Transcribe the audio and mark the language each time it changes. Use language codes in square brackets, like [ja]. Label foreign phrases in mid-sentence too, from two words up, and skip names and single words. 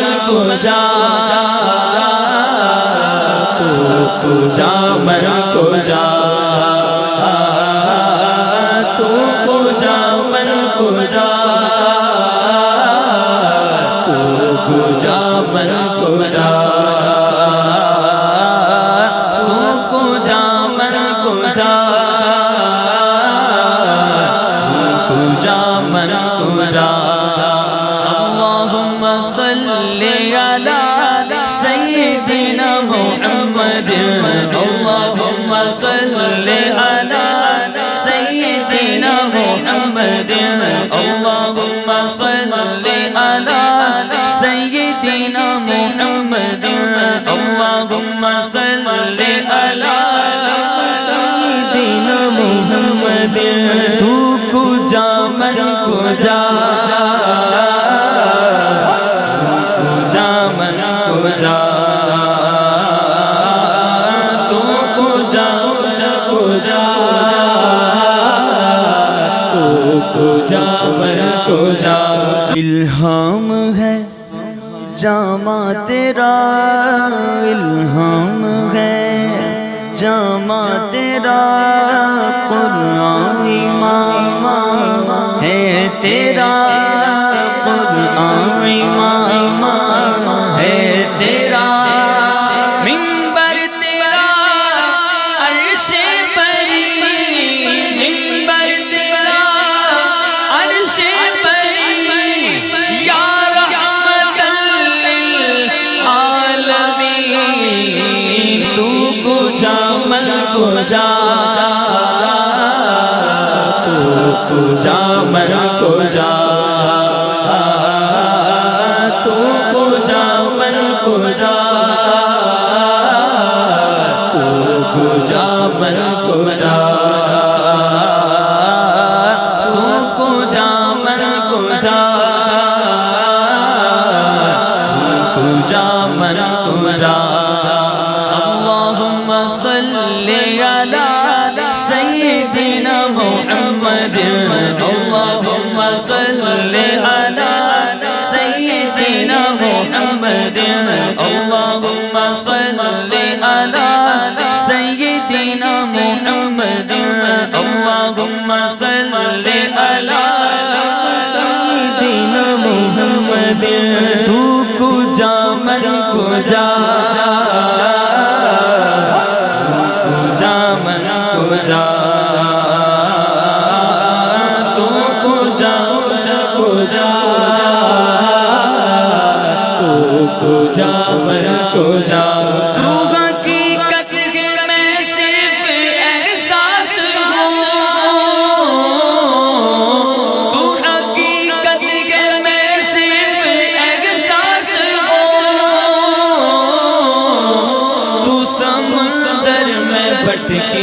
[fa] کجا تو کجا من کجا تو کجا من کجا تو کجا من کجا تو کجا من کجا کجا من کجا [ar] اللہم صلی علی سیدنا محمد اللہم صلی علی سیدنا محمد اللہم صلی علی سیدنا محمد اللہم صلی علی سیدنا محمد [fa] تو کجا من کجا کجا من کجا تو کجا کجا تو کجا من کجا [ur] الہام ہے جامع تیرا الہام ہے جامع تیرا قرآن امام ہے تیرا قرآن امام ہے تیرا منبر تیرا عرش بری منبر تیرا عرش بری [ar] یا رحمت للعالمین [fa] تو کجا من کجا تو کجا من کجا تو کجا من کجا تو کجا من کجا تو کجا من کجا کجا من کجا [ar] اللہم صلی علی سیدنا محمد اللہم صلی علی سیدنا محمد اللہم صلی علی سیدنا محمد اللہم صلی علی سیدنا محمد [fa] تو کجا من کجا کجا من کجا تو کجا کجا تو کجا من کجا [ur] تو حقیقت میں صرف احساس ہوں تو حقیقت میں صرف احساس ہوں تو سمندر میں بھٹکی